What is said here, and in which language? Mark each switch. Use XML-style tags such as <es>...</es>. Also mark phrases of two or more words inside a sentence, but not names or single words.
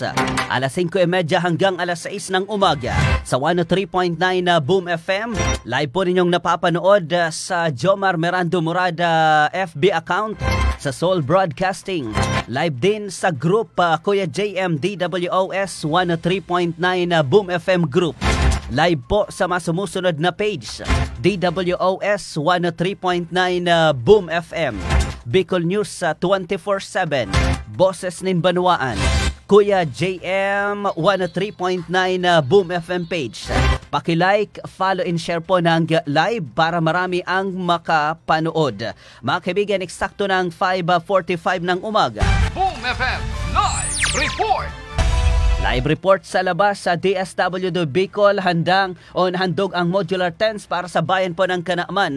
<tl>Alas 5:30 hanggang alas 6 ng umaga sa 103.9 na Boom FM. Live po ninyong napapanood sa Jomar Merando Murada FB account sa Soul Broadcasting. Live din sa group Kuya JM DWOS 103.9 na Boom FM group. Live po sa masumusunod na page DWOS 103.9 Boom FM. Bicol News 24/7, Boses nin Banwaan, Kuya JM 103.9 Boom FM page. Paki-</tl> <en>like, follow and share</en> <tl>po ng live para marami ang makapanood. Mga kaibigan, eksakto ng 5:45 ng umaga. Boom FM Live Report!</tl> <en>Live report</en> <tl>sa labas sa DSWD Bicol, handog ang</tl> <en>modular tents</en> <tl>para sa bayan po ng Kanaaman.</tl>